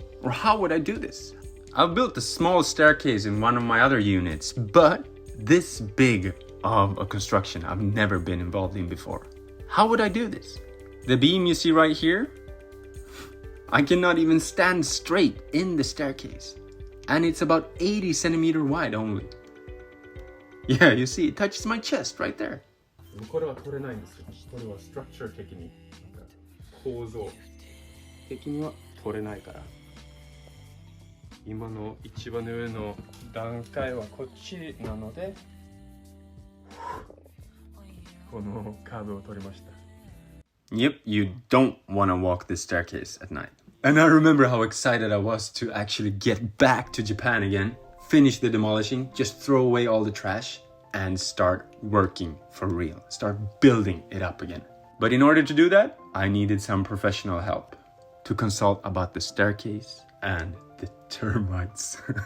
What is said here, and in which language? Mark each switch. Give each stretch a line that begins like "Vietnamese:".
English: Or how would I do this? I've built a small staircase in one of my other units, but this big of a construction I've never been involved in before. How would I do this? The beam you see right here, I cannot even stand straight in the staircase. And it's about 80 centimeter wide only. Yeah, you see, it touches my chest right there.
Japanese: これは取れないんですよ。これはストラクチャー的に、構造的には取れないから。今の一番上の段階はこっちなので、このカーブを取りました。
English: Yep, you don't want to walk this staircase at night. And I remember how excited I was to actually get back to Japan again, finish the demolishing, just throw away all the trash, and start working for real. Start building it up again. But in order to do that, I needed some professional help to consult about the staircase and the termites.